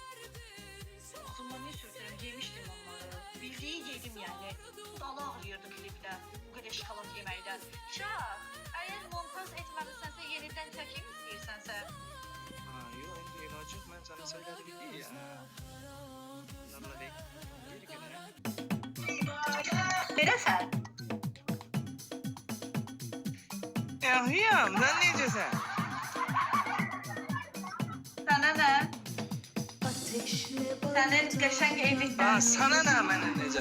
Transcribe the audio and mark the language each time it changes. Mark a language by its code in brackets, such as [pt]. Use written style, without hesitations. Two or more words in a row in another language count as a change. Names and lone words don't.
[tr] Ağzımda niye sürtürüm? Yemiştim onları. Bildiğin yedim yani. Dala ağrıyordu klipte. Bu kadar [az] şokolat yeməkdən. Şah, eğer montaj etməlisənsə yeniden çəkeyim istəyirsənsə. [tr] Yo, indi ilacı ben sana söyledim değil ya. Bunlarla değil. Bir gününe. [az] Beləsən? Yaxşıyam, sən necəsən? Sənə nə? Sənin qəşəng evlilikdən. Sana nə məndən necə?